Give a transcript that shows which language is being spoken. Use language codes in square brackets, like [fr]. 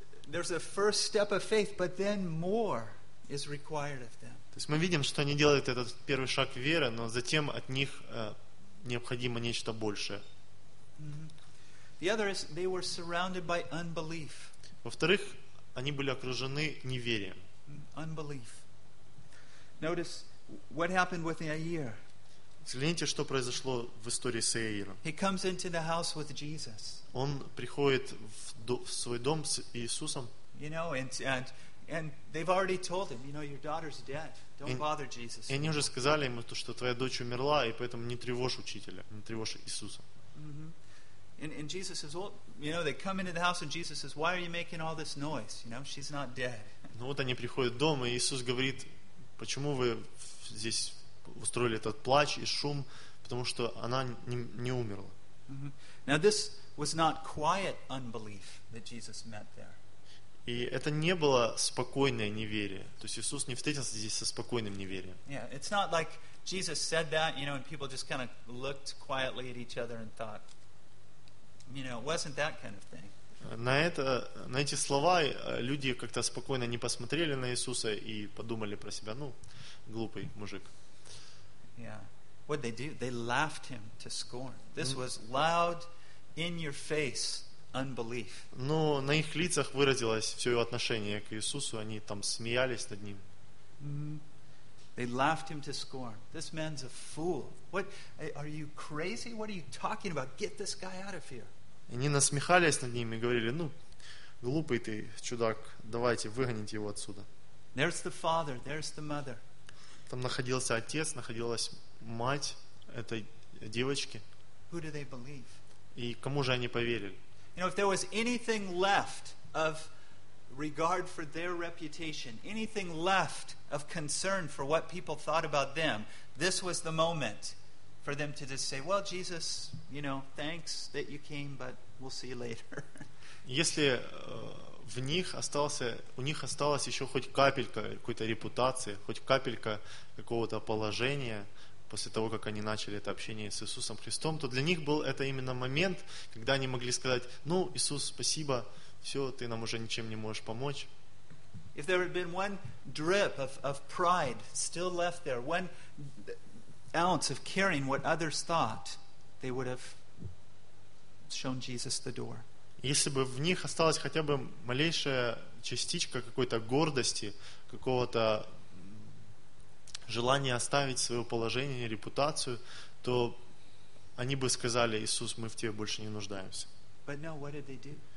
[en] There's a first step of faith, but then more is required of them. [ru] То есть мы видим, что они делают этот первый шаг веры, но затем от них необходимо нечто большее. [en] The other is they were surrounded by unbelief. [ru] Во-вторых, они были окружены неверием. [en] Unbelief. Notice what happened with Jair. [ru] Взгляните, что произошло в истории с Иаиром. [en] He comes into the house with Jesus. [ru] Он приходит в свой дом с Иисусом. [en] You know, and they've already told him, you know, your daughter's dead. Don't bother Jesus. [ru] И они уже сказали ему то, что твоя дочь умерла, и поэтому не тревожь учителя, не тревожь Иисуса. [en] And Jesus says, well, you know, they come into the house and Jesus says, why are you making all this noise? You know, she's not dead. [ru] Ну вот они приходят в дом, и Иисус говорит, почему вы здесь устроили этот плач и шум, потому что она не умерла. [en] Now this was not quiet unbelief that Jesus met there. [ru] И это не было спокойное неверие. То есть Иисус не встретился здесь со спокойным неверием. [en] Yeah, it's not like Jesus said that, you know, and people just kind of looked quietly at each other and thought, you know, it wasn't that kind of thing. [ru] На это, на эти слова люди как-то спокойно не посмотрели на Иисуса и подумали про себя, ну, глупый мужик. [en] Yeah. What did they do? They laughed him to scorn. This was loud in your face unbelief. [ru] Но на их лицах выразилось все его отношение к Иисусу, они там смеялись над ним. [en] They laughed him to scorn. This man's a fool. What are you crazy? What are you talking about? Get this guy out of here. [ru] И они насмехались над ним и говорили: ну, глупый ты, чудак, давайте выгоните его отсюда. [en] There's the father, there's the mother. [ru] Там находился отец, находилась мать этой девочки. [en] Who do they believe? [ru] И кому же они поверили? [en] You know, if there was anything left of regard for their reputation, anything left of concern for what people thought about them, this was the moment for them to just say, well, Jesus, you know, thanks that you came, but we'll see you later. [ru] Если в них остался, у них осталась еще хоть капелька какой-то репутации, хоть капелька какого-то положения после того, как они начали это общение с Иисусом Христом, то для них был это именно момент, когда они могли сказать, ну, Иисус, спасибо, все, ты нам уже ничем не можешь помочь. [en] If there had been one drip of pride still left there, one ounce of caring what others thought, they would have shown Jesus the door. [ru] Если бы в них осталась хотя бы малейшая частичка какой-то гордости, какого-то желания оставить свое положение, репутацию, то они бы сказали: Иисус, мы в тебе больше не нуждаемся. [en] But no, what did they do?